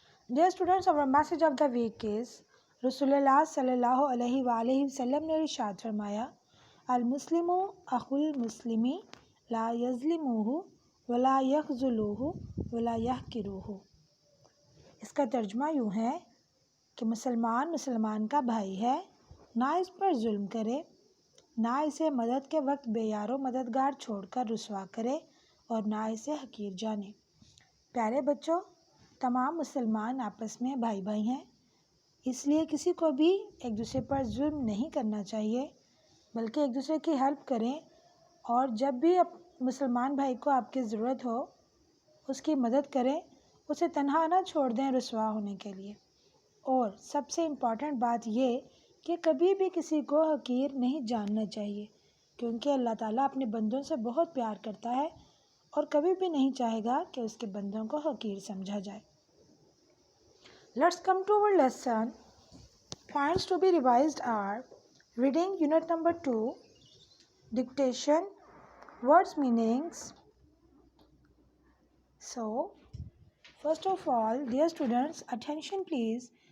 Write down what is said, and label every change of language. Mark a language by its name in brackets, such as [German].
[English] Dear students, our message of the week is Rasulullah sallallahu alaihi wasallam [Urdu] نے ارشاد فرمایا [Arabic] المسلم اخو المسلم لا یظلمہ ولا یخذلہ ولا یحقرہ. [Urdu] اس کا ترجمہ یوں ہے کہ مسلمان کا بھائی ہے، نہ اس پر ظلم کرے، نہ اسے مدد کے وقت بے یار و مددگار چھوڑ کر رسوا کرے اور نہ اسے حقیر جانے. پیارے بچوں، تمام مسلمان آپس میں بھائی بھائی ہیں، اس لیے کسی کو بھی ایک دوسرے پر ظلم نہیں کرنا چاہیے، بلکہ ایک دوسرے کی ہیلپ کریں، اور جب بھی مسلمان بھائی کو آپ کی ضرورت ہو اس کی مدد کریں، اسے تنہا نہ چھوڑ دیں رسوا ہونے کے لیے. اور سب سے امپورٹنٹ بات یہ کہ کبھی بھی کسی کو حقیر نہیں جاننا چاہیے، کیونکہ اللہ تعالیٰ اپنے بندوں سے بہت پیار کرتا ہے اور کبھی بھی نہیں چاہے گا کہ اس کے بندوں کو حقیر سمجھا جائے. [English] Let's come to our lesson. Points to be revised are reading unit number 2, dictation, words meanings. So, first of all, dear students, attention please.